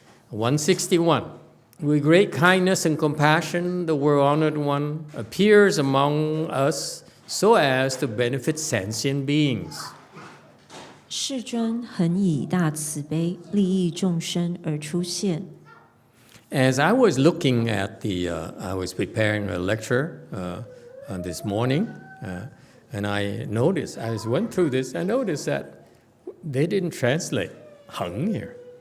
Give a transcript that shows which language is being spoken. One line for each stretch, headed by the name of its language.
English: (161) With great kindness and compassion, the World-Honored One appears among us so as to benefit sentient beings.
Chinese: 世尊恒以大慈悲利益众生而出现。
English: As I was looking at I was preparing a lecture this morning, and I noticed, I went through this, I noticed that they didn't translate Heng here.